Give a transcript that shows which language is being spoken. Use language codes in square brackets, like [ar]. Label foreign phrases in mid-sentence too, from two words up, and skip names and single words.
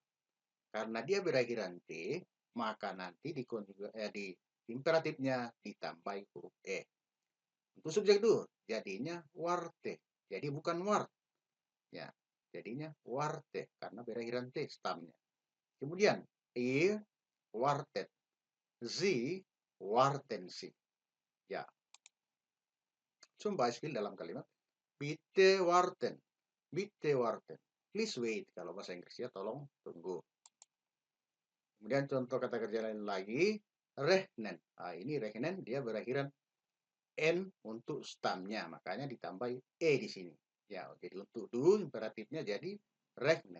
[id] Karena dia berakhiran T, maka nanti di imperatifnya ditambah huruf E. Untuk subjek itu jadinya warte. Jadi bukan wart. Ya, jadinya warte karena berakhiran T stamnya. [de] Kemudian ihr wartet, sie warten sie. [id] Ya, [de] zum Beispiel [id] dalam kalimat [de] bitte warten, bitte warten, [en] please wait [id] kalau bahasa Inggrisnya tolong tunggu. Kemudian contoh kata kerja lain lagi, rechnen. Nah, ini rechnen dia berakhiran n untuk stamnya, makanya ditambah e di sini. Ya, jadi untuk do imperatifnya jadi rechnen.